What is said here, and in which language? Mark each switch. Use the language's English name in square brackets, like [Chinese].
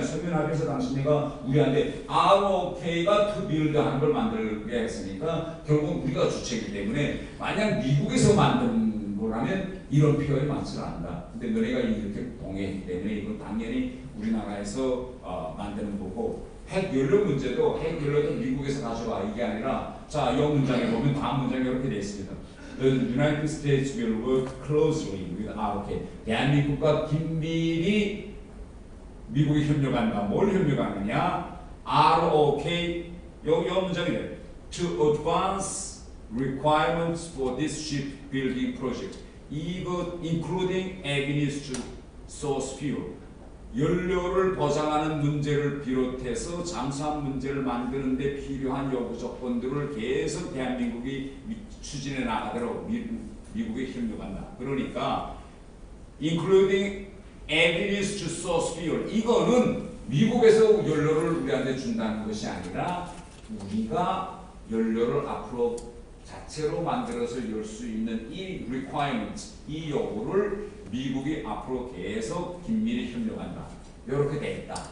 [Korean] 서면 합의에서 당신네가 우리한테 ROK가 [English] to build [Korean] 하는 걸 만들게 했으니까 결국 우리가 주체이기 때문에 만약 미국에서 만든 거라면 이런 표현이 많지 않다. 근데 너네가 이렇게 동의했기 때문에 이건 당연히 우리나라에서 만드는 거고 핵 연료 문제도 핵 연료도 미국에서 가져와 이게 아니라 자, 이 문장에 보면 다음 문장이 이렇게 되어 있습니다. [English] The United States will work closely with ROK. [Korean] 대한민국과 긴밀히 미국이 협력한다. 뭘 협력하느냐? ROK 여기 문장이래. [English] To advance requirements for this shipbuilding project. [Korean] 이거 [English] including avenues to source fuel. [Korean] 연료를 보장하는 문제를 비롯해서 잠수함 문제를 만드는 데 필요한 요구 조건들을 계속 대한민국이 추진해 나가도록 미국에 협력한다. 그러니까 [English] including avenues to source fuel. [Korean] 이거는 미국에서 연료를 우리한테 준다는 것이 아니라 우리가 연료를 앞으로 자체로 만들어서 열 수 있는 이 requirement, 이 요구를 미국이 앞으로 계속 긴밀히 협력한다. 이렇게 돼 있다.